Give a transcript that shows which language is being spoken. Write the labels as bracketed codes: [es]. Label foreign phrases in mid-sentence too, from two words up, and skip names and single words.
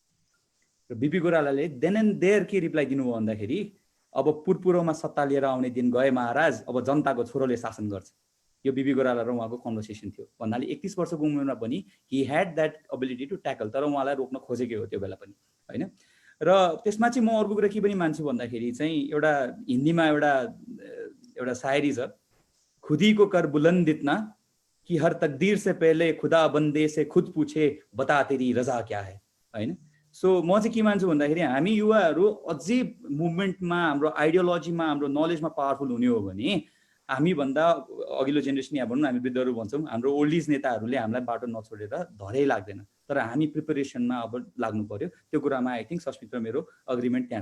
[ne] र बिपी कोइरालाले [en] then and there [ne] के रिप्लाई दिनुभयो भन्दाखेरि अब पुरपुरोमा सत्ता लिएर आउने दिन गए महाराज, अब जनताको छोरोले शासन गर्छ। यो बिपी कोइराला र उहाँको कन्भर्सेसन थियो। भन्नाले 31 वर्षको उमेरमा पनि [en] he had that ability to tackle, [ne] तर उहाँलाई रोक्न खोजेकै हो त्यो बेला पनि होइन। र त्यसमा चाहिँ म अर्को कुरा के पनि मान्छु भन्दाखेरि चाहिँ एउटा हिन्दीमा एउटा शायरी छ, [ur] خودی کو کر بلند اتنا کہ ہر تقدیر سے پہلے خدا بندے سے خود پوچھے بتا تیری رضا کیا ہے होइन। [ne] सो म चाहिँ के मान्छु भन्दाखेरि हामी युवाहरू अझै मुभमेन्टमा, हाम्रो आइडियोलोजीमा, हाम्रो नलेजमा पावरफुल हुने हो भने हामीभन्दा अघिल्लो जेनेरेसन या भनौँ हामी वृद्धहरू भन्छौँ, हाम्रो [en] old age [ne] नेताहरूले हामीलाई बाटो नछोडेर धरै लाग्दैन। तर हामी प्रिपरेसनमा अब लाग्नु पर्यो। त्यो कुरामा [en] I think [ne] सस्मित र मेरो अग्रिमेन्ट त्यहाँ छ।